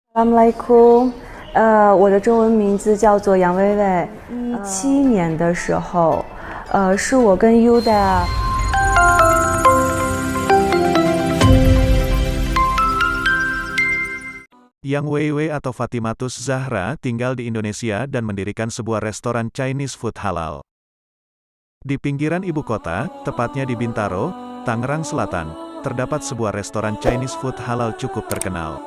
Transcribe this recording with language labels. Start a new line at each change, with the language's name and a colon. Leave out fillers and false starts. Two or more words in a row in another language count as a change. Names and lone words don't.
Chinese: Assalamualaikum，我的中文名字叫做杨薇薇。17年的时候，是我跟 Yuda。
Indonesian: Yang Weiwei atau Fatimatus Zahra tinggal di Indonesia dan mendirikan sebuah restoran Chinese food halal. Di pinggiran ibu kota, tepatnya di Bintaro, Tangerang Selatan, terdapat sebuah restoran Chinese food halal cukup terkenal.